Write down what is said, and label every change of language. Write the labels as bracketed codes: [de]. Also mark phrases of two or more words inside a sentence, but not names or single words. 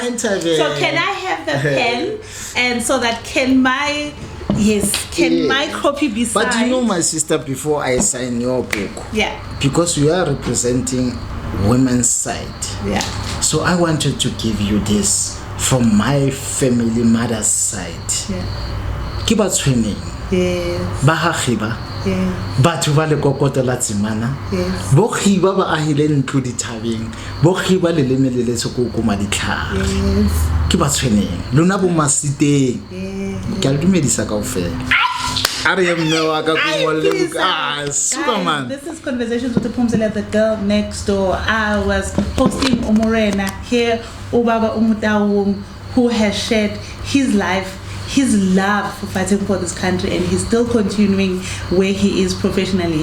[en] So can I have the pen, and so that can my copy be signed? But you know, my sister, before I sign your book, because you are representing women's side, so I wanted to give you this from my family mother's side. Keep us swimming. [st] Bahakhiba. Batho ba le kokoto la tsimana. Bo khiba ba ahile ntlo dithabeng. Bo khiba le lemele le sekoko maditlha. Ke ba tshweneng. Lona bo masiteng. Ke a le dumedisa kaofela. [en] Superman. This is Conversations with the Pumzela, the girl next door. I was hosting Morena here, Ubaba Motaung, who has shared his life, his love for fighting for this country, and he's still continuing where he is professionally.